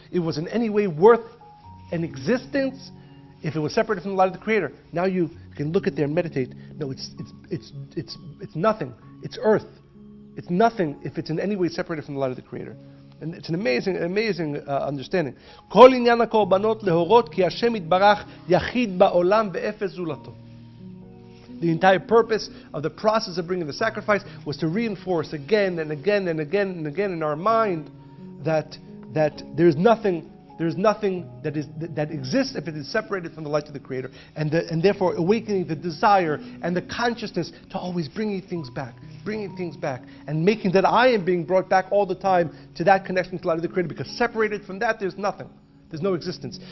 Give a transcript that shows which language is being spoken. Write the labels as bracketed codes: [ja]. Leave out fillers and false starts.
[en] It was in any way worth an existence if it was separated from the light of the Creator? Now you can look at there and meditate. No, it's nothing. It's earth. It's nothing if it's in any way separated from the light of the Creator. And it's an amazing understanding. [he] כל עניין הקורבנות להורות כי השם יתברך יחיד בעולם ואפס זולתו. [en] The entire purpose of the process of bringing the sacrifice was to reinforce again and again and again and again in our mind that there's nothing that exists if it is separated from the light of the Creator, and therefore awakening the desire and the consciousness to always bringing things back, and making that I am being brought back all the time to that connection to the light of the Creator, because separated from that there's nothing. There's no existence.